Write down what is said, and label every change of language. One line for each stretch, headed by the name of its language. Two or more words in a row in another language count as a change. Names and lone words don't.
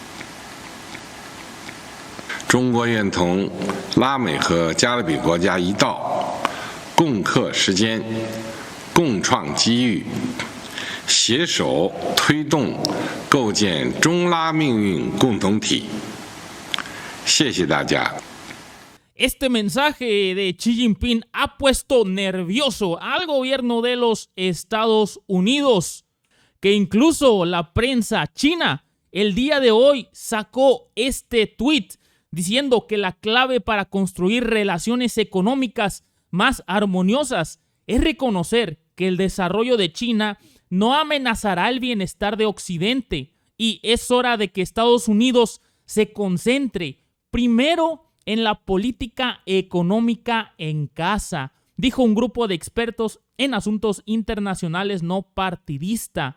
Chinese: 中国愿同拉美和加勒比国家一道，共克时艰，共创机遇，携手推动构建中拉命运共同体。谢谢大家。
Spanish: Este mensaje de Xi Jinping ha puesto nervioso al gobierno de los Estados Unidos, que incluso la prensa china el día de hoy sacó este tweet diciendo que la clave para construir relaciones económicas más armoniosas es reconocer que el desarrollo de China no amenazará el bienestar de Occidente y es hora de que Estados Unidos se concentre primero en la política económica en casa, dijo un grupo de expertos en asuntos internacionales no partidista.